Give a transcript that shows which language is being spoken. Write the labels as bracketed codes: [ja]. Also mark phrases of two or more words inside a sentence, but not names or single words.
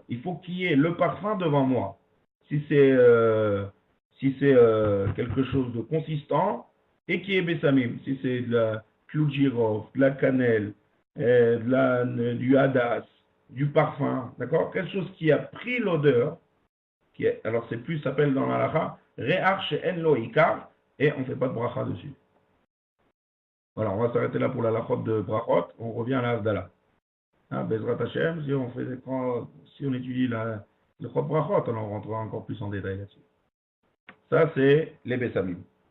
[fr] Il faut qu'il y ait le parfum devant moi. Si c'est quelque chose de consistant et qui est bessamim, si c'est de la clou de girofle, de la cannelle, du hadas, du parfum, d'accord? Quelque chose qui a pris l'odeur, alors c'est plus, s'appelle dans la halakha, [he] ריח שאין לו עיקר, [fr] et on ne fait pas de bracha dessus. Voilà, on va s'arrêter là pour la halachot de brachot, on revient à la Havdalah. Hein, [he] בעזרת השם, [fr] si on étudie le Chot Brachot, alors on rentrera encore plus en détail là-dessus. Ça, c'est les Bessamim.